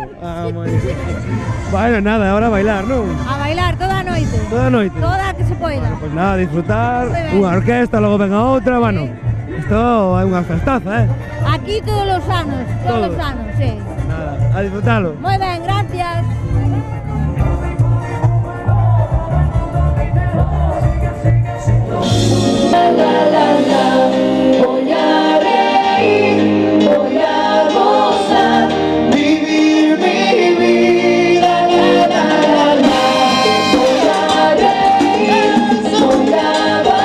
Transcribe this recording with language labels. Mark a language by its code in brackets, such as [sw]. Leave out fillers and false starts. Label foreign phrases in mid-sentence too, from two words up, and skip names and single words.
[gl] Ah, moi ben. Bueno, nada, ahora a bailar, non? A bailar toda a noite. Toda a noite. Toda a que se poida. Pois nada, disfrutar, Moi ben. unha orquesta, logo ven a outra, bueno. Isto é unha festaza, Aquí todos os anos, todos os anos, sí. Nada, a disfrutalo. Moi ben, gracias. [es] Voy a reír, voy a gozar, vivir mi vida, Voy a reír, voy a